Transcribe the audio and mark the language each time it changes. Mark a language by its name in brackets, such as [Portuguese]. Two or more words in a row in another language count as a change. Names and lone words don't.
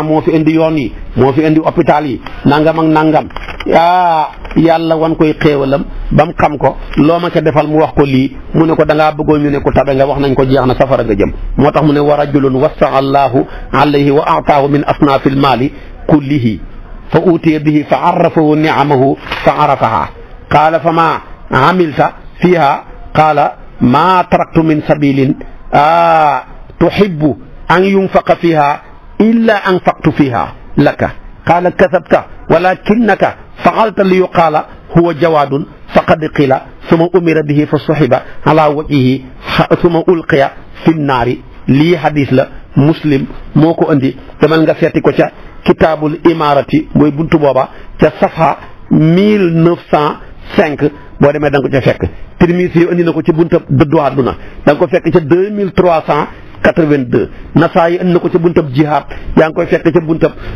[Wolof] moo fi indi yoon yi moo fi indi hôpital yi nangam ak nangam yàlla wan koy xéewalam ba mu xam ko loo ma ca defal mu wax ko lii mu ne ko da ngaa bëggoon ñu ne ko tabe nga wax nañ ko jeex na safara nga jëm moo tax mu ne [Arabic] ورجل وسع الله عليه وأعطاه من أصناف المال كله فأتي به فعرفه نعمه فعرفها قال فما عملت فيها قال ما تركت من سبيل تحب أن ينفق فيها إلا أنفقت فيها لك قال كذبت ولكنك فعلت ليقال هو جواد فقد قيل ثم أمر به فسحب على وجهه ثم ألقي في النار [Wolof] lii hadis la muslim moo ko andi demal nga seeti ko ca kitaabul imaarati mooy buntu booba ca safha 1905 boo demee da nga ko ca fekk Tirmisi andi na ko ci buntab dëddu àdduna da nga ko fekk ca 2382 Nasaayi andi na ko ca buntab jihaad yaa ngi koy fekk ca buntab